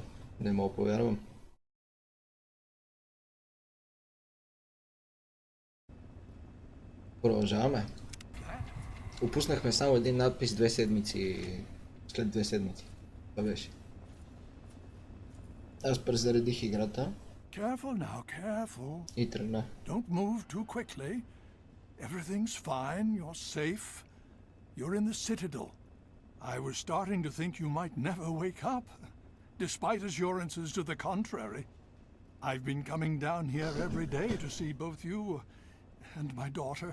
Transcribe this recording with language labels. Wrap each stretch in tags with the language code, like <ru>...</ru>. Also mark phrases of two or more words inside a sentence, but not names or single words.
<bg>Не мога повярвам. Продължаваме. Опуснахме само един надпис 2 седмици. След 2 седмици. Това беше. Аз презаредих играта.</bg> <en>Careful now, careful.</en> <bg>И тръгна.</bg> <en>Don't move too quickly. Everything's fine, you're safe. You're in the Citadel. I was starting to think you might never wake up, despite assurances to the contrary. I've been coming down here every day to see both you and my daughter.</en>